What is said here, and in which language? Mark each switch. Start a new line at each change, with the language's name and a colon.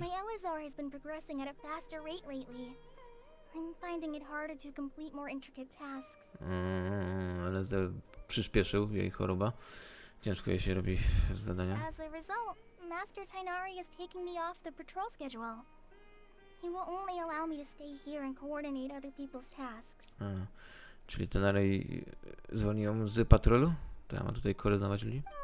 English: My Elazar has been progressing at a faster rate lately. I'm finding it harder to complete more intricate tasks.
Polish: Ale przyspieszył jej choroba. Ciężko jej się robi zadania.
English: As a result, Master Tainari is taking me off the patrol schedule. He will only allow me to stay here and coordinate other people's tasks.
Polish: Czyli Tainari zwolnił ją z patrolu? To ja mam tutaj koordynować ludzi?